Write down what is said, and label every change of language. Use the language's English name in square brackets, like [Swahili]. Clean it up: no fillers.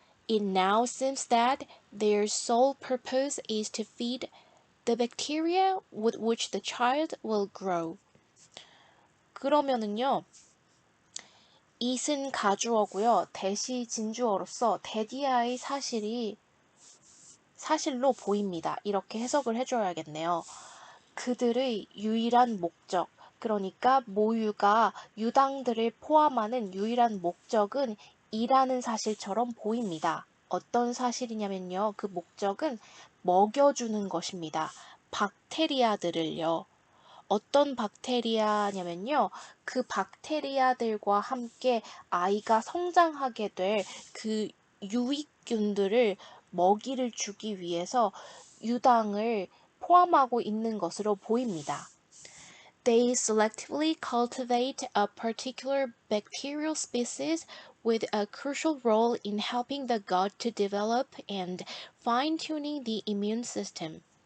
[English] It now seems that their sole purpose is to feed the bacteria with which the child will grow. [Korean] 그러면은요, it은 가주어고요, that이 진주어로서 데디아의 사실로 보입니다. 이렇게 해석을 해줘야겠네요. 그들의 유일한 목적, 그러니까 모유가 유당들을 포함하는 유일한 목적은 이라는 사실처럼 보입니다. 어떤 사실이냐면요. 그 목적은 먹여주는 것입니다. 박테리아들을요. 어떤 박테리아냐면요. 그 박테리아들과 함께 아이가 성장하게 될 그 유익균들을 먹이를 주기 위해서 유당을 포함하고 있는 것으로 보입니다. [English] They selectively cultivate a particular bacterial species with a crucial role in helping the gut to develop and fine-tuning the immune system.